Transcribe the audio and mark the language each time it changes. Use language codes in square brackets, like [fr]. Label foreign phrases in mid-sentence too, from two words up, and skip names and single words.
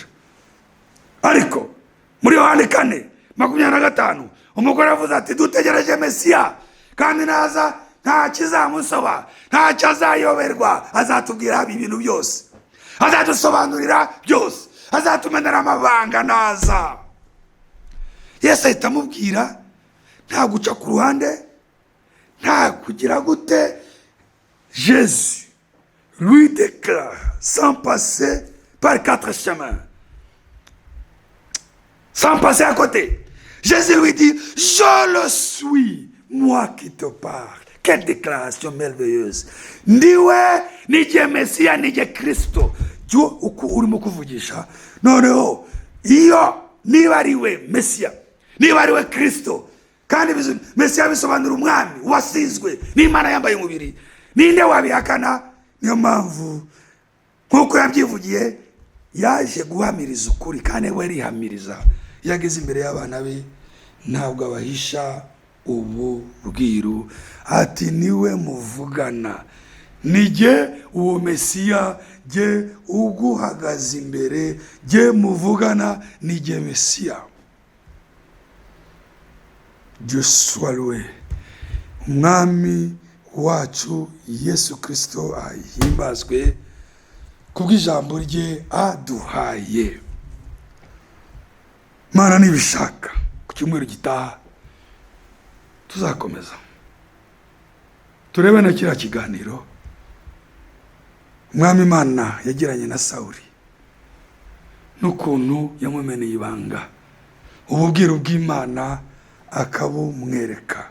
[rw] Ariko muri Yohana 4:25 umugore avuze ati dutegereje Mesiya kandi naza nta kizamusoba, nta cyazayoberwa, azatubwira ibintu byose, azadusobanurira byose, azatumenera amabanga naza. Yesu ahita amubwira nta guca ku ruhande, nta kugira gute. [fr] Jésus lui déclare sans passer par 4 chemins, sans passer à côté. Jésus lui dit, je le suis, moi qui te parle. Quelle déclaration merveilleuse. [rw] Ndiwe nije Mesiya, nije Kristo. Jo uku urimo kuvugisha noneho iyo niba ariwe Mesiya, niba ariwe Kristo, kandi Mesiya bisobanura umwami wasizwe n'Imana yambaye umubiri, ninde wabihakana? Niyo mpamvu nkuko yabyivugiye yaje guhamiriza ukuri, kandi we rihamiriza. Yageze imbere y'abana be ntabwo abahisha ubu bwiru, ati niwe muvugana, nije uwo Mesiya, jye uguhagaze imbere, jye muvugana, nije Mesiya. [fr] Dieu soit loué. [rw] Umwami wacu Yesu Kristo ahimbazwe kubw'ijambo rye aduhaye. Mana nibishaka ku cyumweru gitaha tuzakomeza turebe na kiriya kiganiro umwami Imana yagiranye na Sawuli n'ukuntu yamumeneye ibanga, ububwiro bw'Imana akabumwereka.